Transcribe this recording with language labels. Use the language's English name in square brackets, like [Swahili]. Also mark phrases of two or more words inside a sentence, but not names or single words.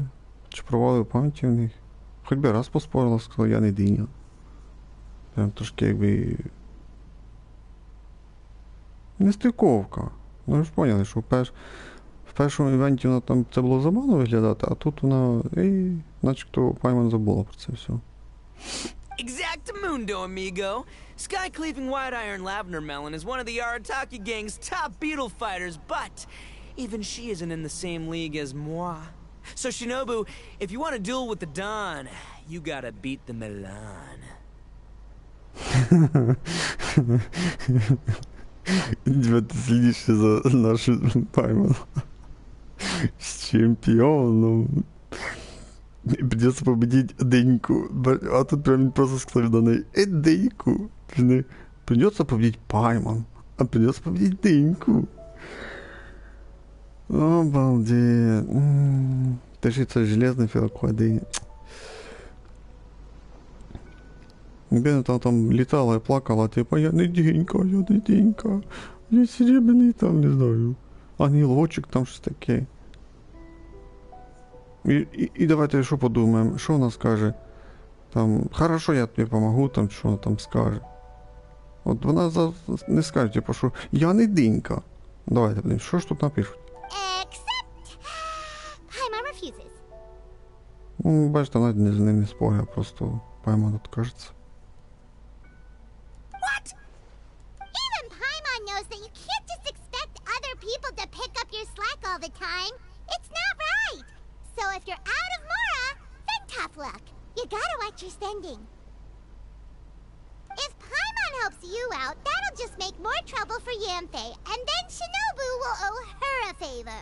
[Ukrainian] Чи провалили пам'яті в них. Хоч би раз поспорила, сказала, я не диня. Прям трошки якби нестиковка. Ну ви ж поняли, що в першому івенті вона там це було забавно виглядати, а тут вона начебто Паймон забула про це все. [Spanish] Exactamundo, amigo. [English] Sky-cleaving white iron lavender melon is one of the Arataki gang's top beetle fighters, but even she isn't in the same league as moi. So Shinobu, if you want to duel with the Don, you gotta beat the Milan. [Ukrainian] Ти слідіше за нашу Паймон. [Russian] С чемпионом. Придется победить Деньку. [Ukrainian] А тут прям просто сказали до неї, Деньку. [Russian] Придется победить Паймон. А придется победить Деньку. Обалдеть. Ты же это железный фиалкова диня. Бена там летала и плакала, типа, я не Денька, я серебряный там, не знаю. [Ukrainian] Ангелочек там щось таке. І давайте що подумаємо, що вона скаже. Там, хорошо, я тобі помогу, там, що вона там скаже. От вона не скаже, типу, що я не Денька. Давайте подивимось, що ж тут напишуть. [English] Except... Paimon refuses. [Ukrainian] Ну, бачите, навіть з ним не спорю, просто Паймон откажеться. [English] What? Even Paimon knows that you can't just expect other people to pick up your slack all the time. It's not right. So if you're out of Mora, then tough luck. You gotta watch your spending. If Paimon helps you out, that'll just make more trouble for Yanfei, and then Shinobu will owe her a favor.